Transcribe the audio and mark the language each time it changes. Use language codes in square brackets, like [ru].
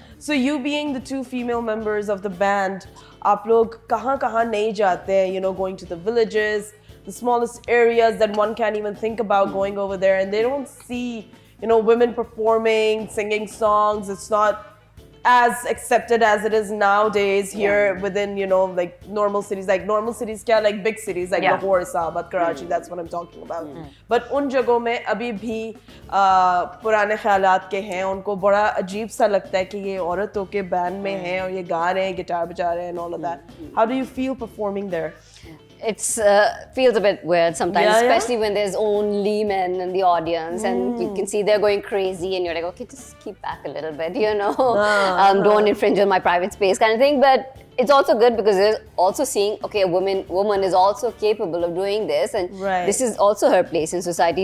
[en] So you being the two female members of the band, [hi] आप लोग कहाँ नहीं जाते? [en] You know, going to the villages, the smallest areas that one can't even think about going over there, and they don't see, you know, women performing, singing songs. It's not as accepted as it is nowadays here within, you know, like normal cities kya, like big cities like Lahore, Islamabad, Karachi, that's what I'm talking about. [hi] But उन जगहों में अभी भी पुराने ख्यालात के हैं, उनको बड़ा अजीब सा लगता है कि ये औरतों के बैंड में हैं और ये गा रहे हैं, गिटार बजा रहे हैं [en] and all of that. How do you feel performing there? It's feels a bit weird sometimes, especially when there's only men in the audience and you can see they're going crazy and you're like, okay, just keep back a little bit, you know, don't infringe on my private space kind of thing. But it's also good because they're also seeing, okay, a woman is also capable of doing this, and this is also her place in society.